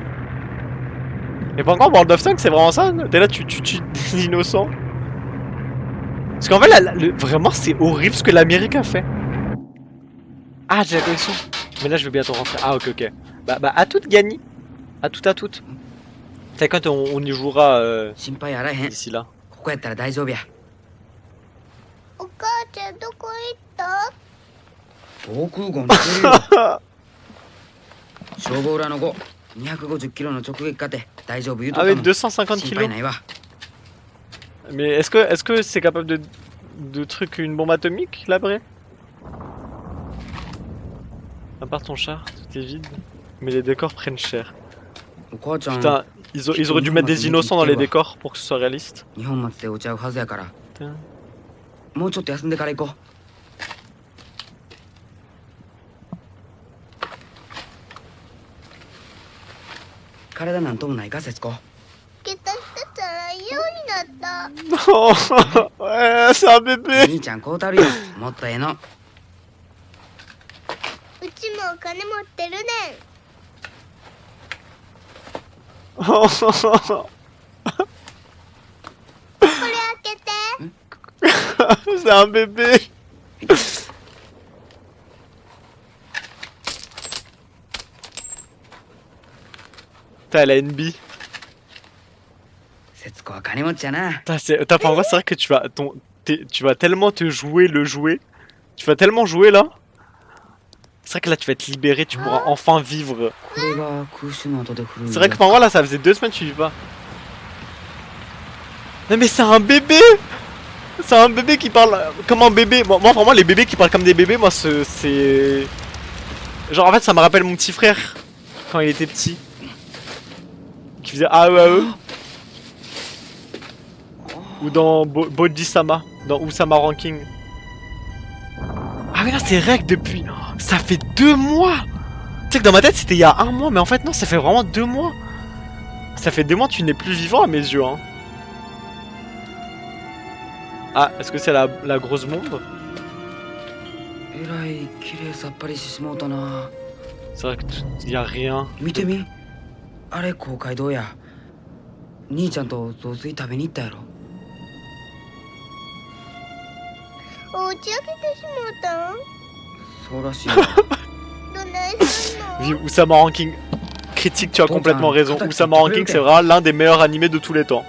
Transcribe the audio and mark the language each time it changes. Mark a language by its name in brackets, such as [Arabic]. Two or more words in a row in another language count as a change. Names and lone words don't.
[French] Et pas encore World of Tanks c'est vraiment ça? T'es là tu tues des innocents? Parce qu'en fait vraiment c'est horrible ce que l'Amérique a fait. Ah j'ai la connexion. Mais là, je vais bientôt rentrer. Ah, ok, ok. Bah, à toutes, Gani. À toutes. C'est quand on y jouera [Japanese] 心配あらへん [French] d'ici là. [Japanese] ここやったら大丈夫やお母ちゃんどこ行った？防空壕に来てるよ消防裏の5 250キロの直撃かて大丈夫言うと [French] Ah [Japanese] った [French] ouais, [Japanese] もん [French] 250 [Japanese] 心配 [French] kilos. [Japanese] ないわ [French] Mais est-ce que c'est capable de truc une bombe atomique, l'abré? À part ton char, tout est vide. Mais les décors prennent cher. [Japanese] お母ちゃん [French] Putain, ils auraient dû mettre des innocents dans les décors pour que ce soit réaliste. [Japanese] 日本松でお茶うはずやから [French] Putain. [Japanese] もうちょっと休んでから行こう体なんともないか節子下駄してたら嫌になった。 [French] Non Ouais, c'est un bébé [Japanese] 兄ちゃんこうたるよもっとええのうちもお金持ってるねん。これ開けて。 [French] C'est un bébé Putain, elle a une bille. [Japanese] 節子は金持ちやな [French] Putain, en vrai, c'est vrai que tu vas tellement te jouer le jouet. Tu vas tellement jouer là. C'est vrai que là, tu vas être libéré, tu pourras enfin vivre. [Japanese] これが空襲の後で古い [French] C'est vrai que pour moi, là, ça faisait 2 semaines que tu y vas. Non, mais c'est un bébé! C'est un bébé qui parle comme un bébé. Moi, vraiment, les bébés qui parlent comme des bébés, moi, c'est. Genre, en fait, ça me rappelle mon petit frère quand il était petit. Qui faisait AE. Ou dans Bodhi-sama, dans Usama Ranking. Ah, mais là, c'est rec depuis. Ça fait 2 mois! Tu sais que dans ma tête, c'était il y a 1 mois, mais en fait, non, ça fait vraiment 2 mois. Ça fait 2 mois, tu n'es plus vivant à mes yeux, hein. Ah, est-ce que c'est la grosse bombe? [Japanese] えらい綺麗さっぱりしてしもうたな [French] C'est vrai qu'il y a rien. [Japanese] 見てみあれ公会堂や兄ちゃんと雑炊食べに行ったやろお家開けてしもうたん？そうらしいわどないすんの？ [French] Vive Usama Ranking. Critique, tu as complètement raison. Usama Ranking, c'est vraiment l'un des meilleurs animés de tous les temps.